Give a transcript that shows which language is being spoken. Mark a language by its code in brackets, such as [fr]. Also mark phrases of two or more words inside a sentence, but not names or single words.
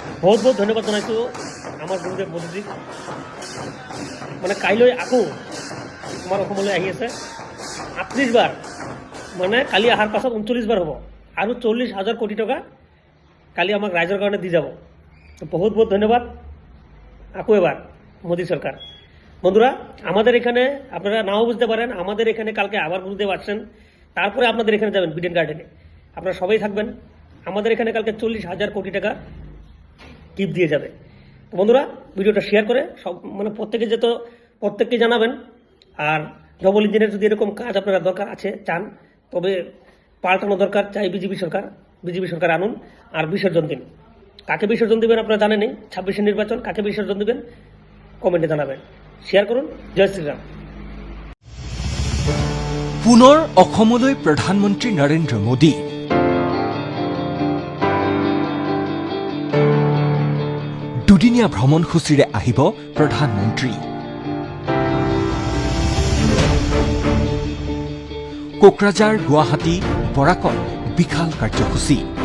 [as] বহুত বহুত ধন্যবাদ জনাইছোঁ আমাৰ গুৰুদেৱ মোদীজীক। মানে কাইলৈ আকৌ আমাৰ অসমলৈ আহি আছে 38 বাৰ, মানে কালি অহাৰ পাছত 39 বাৰ হ'ব আৰু 40,000 কোটি টকা কালি আমাক ৰাইজৰ কাৰণে দি যাব। বহুত বহুত ধন্যবাদ আকৌ [bn] এবার মোদী সরকার। বন্ধুরা, আমাদের এখানে আপনারা নাও বুঝতে পারেন, আমাদের এখানে কালকে আবার গুরুদেব আসছেন, তারপরে আপনাদের এখানে যাবেন বিডেন গার্ডেনে। আপনারা সবাই থাকবেন। আমাদের এখানে কালকে 40,000 কোটি টাকা টিপ দিয়ে যাবে। তো বন্ধুরা, ভিডিওটা শেয়ার করে সব মানে প্রত্যেককে জানাবেন। আর ডবল ইঞ্জিনের যদি এরকম কাজ আপনারা দরকার আছে চান, তবে পাল্টানো দরকার, চাই বিজেপি সরকার আনুন আর বিসর্জন দিন। কাকে বিসর্জন দিবেন আপনারা জানেনই, 26 নির্বাচন, কাকে বিসর্জন দিবেন কমেন্টে জানাবেন। শেয়ার করুন। জয় শ্রীরাম। [as] পুনৰ অসমলৈ প্ৰধানমন্ত্ৰী নৰেন্দ্ৰ মোদী। দুদিনীয়া ভ্ৰমণসূচীৰে আহিব প্ৰধানমন্ত্ৰী। কোকৰাঝাৰ, গুৱাহাটী, বৰাকত বিশাল কাৰ্যসূচী।